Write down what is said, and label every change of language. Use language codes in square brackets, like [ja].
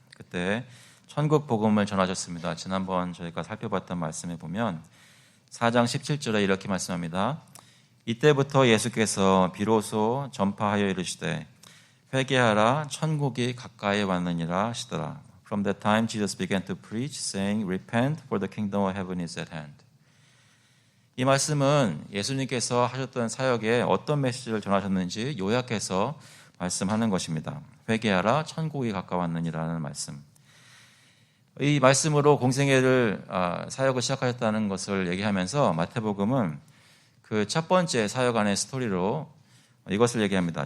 [ko] 그때 천국 복음을 전하셨습니다. 지난번 저희가 살펴봤던 말씀에 보면 4장 17절에 이렇게 말씀합니다. 이때부터 예수께서 비로소 전파하여 이르시되 회개하라 천국이 가까이 왔느니라 하시더라. [en] From that time Jesus began to preach saying repent for the kingdom of heaven is at hand. [ko] 이 말씀은 예수님께서 하셨던 사역에 어떤 메시지를 전하셨는지 요약해서 말씀하는 것입니다. 회개하라 천국이 가까웠느니라는 말씀. 이 말씀으로 공생애를 사역을 시작하셨다는 것을 얘기하면서 마태복음은 그 첫 번째 사역 안의 스토리로 이것을 얘기합니다.